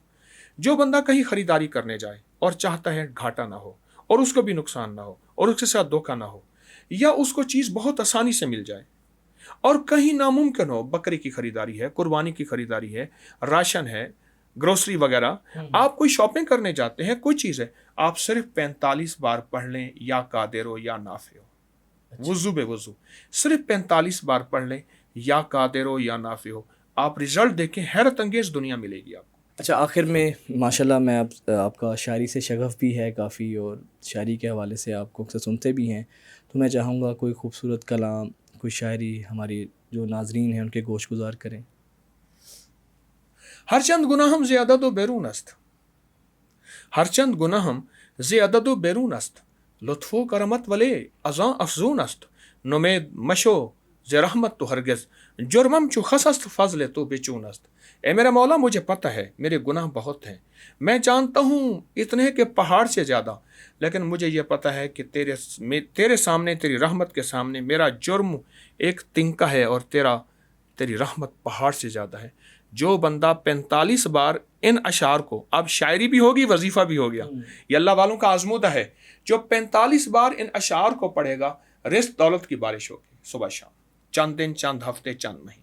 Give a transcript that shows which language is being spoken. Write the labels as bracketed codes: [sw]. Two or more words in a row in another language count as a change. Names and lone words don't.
[ur] جو بندہ کہیں خریداری کرنے جائے اور چاہتا ہے گھاٹا نہ ہو اور اس کو بھی نقصان نہ ہو اور اس کے ساتھ دھوکہ نہ ہو, یا اس کو چیز بہت آسانی سے مل جائے, اور کہیں ناممکن ہو, بکری کی خریداری ہے, قربانی کی خریداری ہے, راشن ہے, گروسری وغیرہ, آپ کوئی شاپنگ کرنے جاتے ہیں, کوئی چیز ہے, آپ صرف 45 بار پڑھ لیں [ar] یا قادر ہو یا نافع ہو, [ur] وضو بے وضو صرف 45 بار پڑھ لیں [ar] یا قادر ہو یا نافع ہو, [ur] آپ رزلٹ دیکھیں, حیرت انگیز دنیا ملے گی آپ کو. اچھا, آخر میں ماشاءاللہ میں آپ کا شاعری سے شغف بھی ہے کافی, اور شاعری کے حوالے سے آپ کو اکثر سنتے بھی ہیں, تو میں چاہوں گا کوئی خوبصورت کلام, کوئی شاعری ہماری جو ناظرین ہیں ان کے گوش گزار کریں. [fa] ہر چند گناہم زی عدد و بیرون است, ہر چند گناہم زی عدد و بیرون است, لطف و کرمت ولے ازاں افزون است, نمید مشو ز رحمت تو ہرگز, جرمم چو خس است فضل تو بچون است. [ur] اے میرا مولا, مجھے پتہ ہے میرے گناہ بہت ہیں, میں جانتا ہوں اتنے کہ پہاڑ سے زیادہ, لیکن مجھے یہ پتہ ہے کہ تیرے سامنے, تیری رحمت کے سامنے میرا جرم ایک تنکا ہے, اور تیری رحمت پہاڑ سے زیادہ ہے. جو بندہ 45 بار ان اشعار کو, اب شاعری بھی ہوگی, وظیفہ بھی ہو گیا, یہ اللہ والوں کا آزمودہ ہے, جو 45 بار ان اشعار کو پڑھے گا, رزق دولت کی بارش ہوگی صبح شام, چند دن, چند ہفتے, چند مہینے.